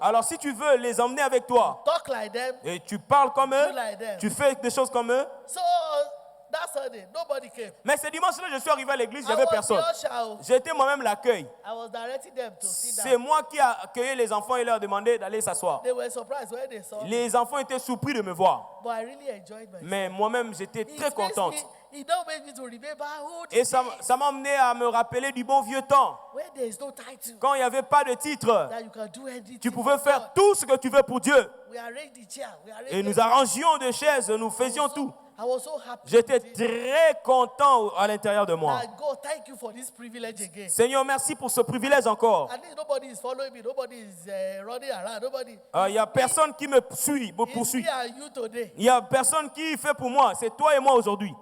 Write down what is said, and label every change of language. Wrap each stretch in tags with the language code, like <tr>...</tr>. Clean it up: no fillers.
<fr>Alors si tu veux les emmener avec toi</fr> <en>Talk like them.</en> <fr>et tu parles comme eux,</fr> <en>Do like them.</en> <fr>tu fais des choses comme eux,</fr> <en>So that Sunday, nobody came.</en> <fr>mais ce dimanche-là, je suis arrivé à l'église, il n'y</fr> <en>I</en> <fr>avait</fr> <en>was</en> <fr>personne.</fr> <en>the usher.</en> <fr>J'étais moi-même l'accueil.</fr> <en>I was directing them to sit</en> <fr>C'est</fr> <en>down.</en> <fr>moi qui ai accueilli les enfants et leur demandé d'aller s'asseoir.</fr> <en>They were surprised when they saw me.</en> <fr>Les enfants étaient surpris de me voir.</fr> <en>But I really enjoyed myself.</en> <fr>Mais moi-même, j'étais très contente.</fr> <en>It don't make me to remember who</en> <fr>Et ça m'a amené à me rappeler du bon vieux temps.</fr> <en>when there is no title</en> <fr>Quand il n'y avait pas de titre,</fr> <en>that you can do anything.</en> <fr>tu pouvais</fr> <en>for</en> <fr>faire</fr> <en>God.</en> <fr>tout ce que tu veux pour Dieu.</fr> <en>We arranged the chair. We arranged</en> <fr>Et nous arrangions des chaises, nous faisions tout.</fr> <en>I was so happy.</en> <fr>J'étais</fr> <en>with it.</en> <fr>très content à l'intérieur de moi.</fr> <en>That God, thank you for this privilege again.</en> <fr>Seigneur, merci pour ce privilège encore.</fr> <en>At least nobody is following me. Nobody is running around. Nobody.</en> <fr>Il n'y a personne qui me suit, me</fr> <en>It's</en> <fr>poursuit.</fr> <en>me and you today.</en> <fr>Il n'y a personne qui fait pour moi. C'est toi et moi aujourd'hui.</fr>